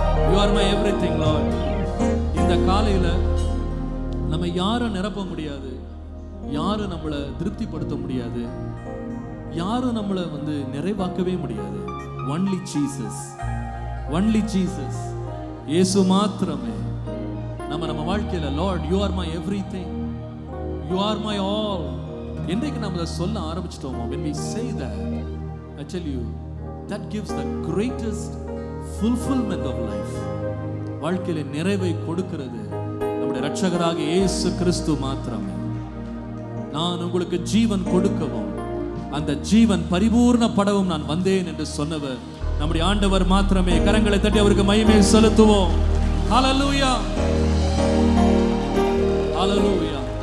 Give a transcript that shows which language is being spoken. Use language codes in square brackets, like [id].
[en] You are my everything Lord. [ta] இந்த காலையில நம்ம யாரும் நிரப்ப முடியாது, யாரும் நம்மளை திருப்திப்படுத்த முடியாது, யாரும் நம்மளை நிறைவாக்கவே முடியாது. [en] Only Jesus, only Jesus. [ta] இயேசு மாத்திரமே நம்ம வாழ்க்கையில [en] Lord you are my everything, you are my all. [ta] என்றைக்கு நம்ம சொல்ல ஆரம்பிச்சிட்டோமோ, [en] when we say that, I tell you that gives the greatest fulfillment of life. [ta] வாழ்க்கையில நிறைவை கொடுக்கிறது நம்முடைய இரட்சகராக இயேசு கிறிஸ்து மாத்திரமே. நான் உங்களுக்கு ஜீவன் கொடுக்கவும் அந்த ஜீவன் பரிபூர்ணப்படவும் நான் வந்தேன் என்று சொன்னவர் நம்முடைய ஆண்டவர் மாத்திரமே. கரங்களை தட்டி அவருக்கு மகிமை செலுத்துவோம். ஹல்லேலூயா, ஹல்லேலூயா.